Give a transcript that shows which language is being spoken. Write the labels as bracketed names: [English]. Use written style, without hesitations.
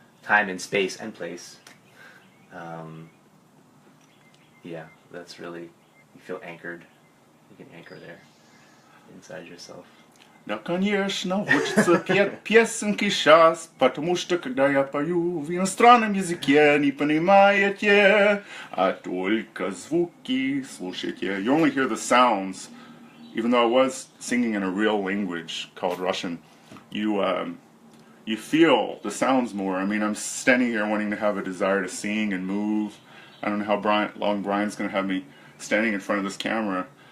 [English] Time and space and place. Yeah, that's really, you feel anchored. You can anchor there inside yourself. [Russian] Да, конечно, хочется петь песенки сейчас, потому что, когда я пою в иностранном языке, не понимаете, а только звуки слушайте. [English] You only hear the sounds, even though I was singing in a real language called Russian. You feel the sounds more. I mean, I'm standing here wanting to have a desire to sing and move. I don't know how long Brian's going to have me standing in front of this camera.